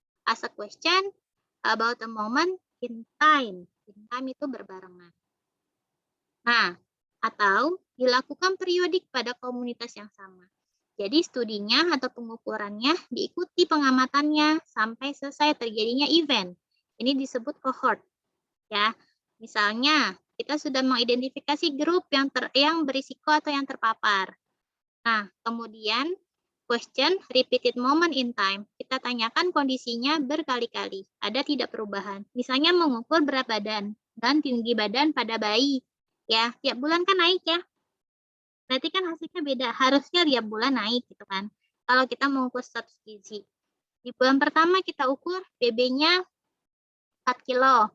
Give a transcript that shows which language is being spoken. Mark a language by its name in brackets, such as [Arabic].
[English] Ask a question about a moment in time. In time [Indonesian] itu berbarengan. Nah, atau dilakukan periodik pada komunitas yang sama. Jadi studinya atau pengukurannya diikuti pengamatannya sampai selesai terjadinya event. Ini disebut cohort. Ya, misalnya kita sudah mengidentifikasi grup yang berisiko atau yang terpapar. Nah, kemudian [English] question repeated moment in time. [Indonesian] Kita tanyakan kondisinya berkali-kali. Ada tidak perubahan? Misalnya mengukur berat badan dan tinggi badan pada bayi. Ya, tiap bulan kan naik ya. Berarti kan hasilnya beda. Harusnya tiap bulan naik gitu kan. Kalau kita mengukur status gizi. Di bulan pertama kita ukur BB-nya 4 kilo.